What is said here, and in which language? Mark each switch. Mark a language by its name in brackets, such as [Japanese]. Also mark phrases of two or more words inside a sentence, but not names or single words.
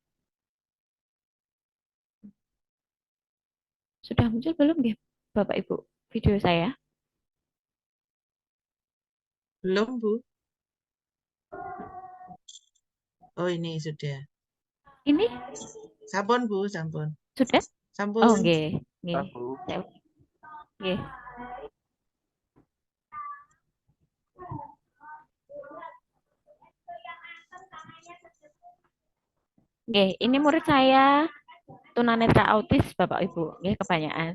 [Indonesian] Sudah muncul belum nggih Bapak Ibu video saya? Belum, Bu. Oh, ini sudah. Ini Sampun, Bu, sampun. sudah? Sampun. Oh, nggih, nggih. Nggih. Nggih, ini murid saya tunanetra autis Bapak Ibu, nggih kebanyakan.